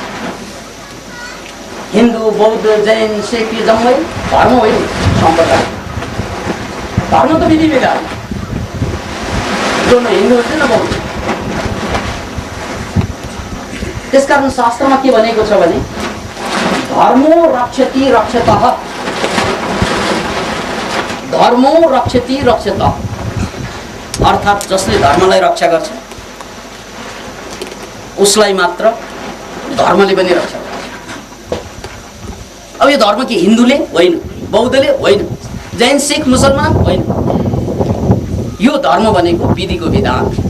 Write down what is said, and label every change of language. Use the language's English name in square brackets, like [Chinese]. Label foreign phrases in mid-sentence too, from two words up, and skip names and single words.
[Nepali] हिन्दू, बौद्ध, जैन, सिख यो जम्मै धर्म होइन, सम्प्रदाय। धर्म त विधि विधान, जो न हिन्दू हुन्छ न बौद्ध। त्यसकारण शास्त्रमा के भनेको छ भने [Sanskrit] धर्मो रक्षति रक्षतः, धर्मो रक्षति रक्षतः, [Nepali] अर्थात् जसले धर्मलाई रक्षा गर्छ उसलाई मात्र धर्मले पनि रक्षा गर्छ। अब यो धर्म के हिन्दूले होइन, बौद्धले होइन, जैन, सिख, मुसलमान होइन। यो धर्म भनेको विधिको विधान।